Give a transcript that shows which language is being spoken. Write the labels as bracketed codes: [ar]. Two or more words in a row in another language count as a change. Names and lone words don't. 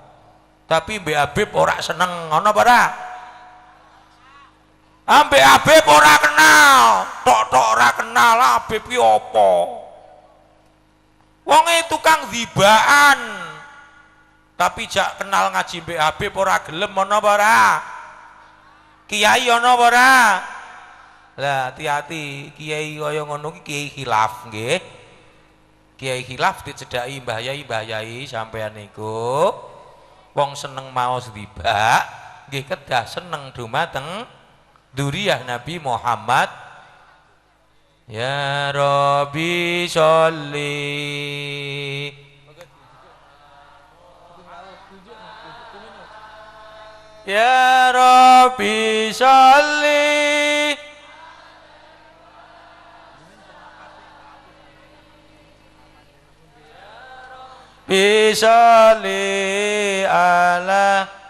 [jv] Tapi Mbak Habib ora seneng, ngono apa ora? Ambek Habib ora kenal, tok-tok ora kenal Habib ki apa. Wonge tukang dhibaan. Tapi jak kenal ngaji Mbek Habib ora gelem ana apa ora? Kiai ana apa ora? Lah hati-hati kiai kaya ngono ki kiai khilaf nggih. Kiai khilaf dicedhaki Mbah Yai sampean niku wong seneng maos dhibak nggih kedah seneng dumateng dzurriyyah Nabi Muhammad. [ar] يا ربِّ صلِّ يا ربِّ صلِّ بصلي على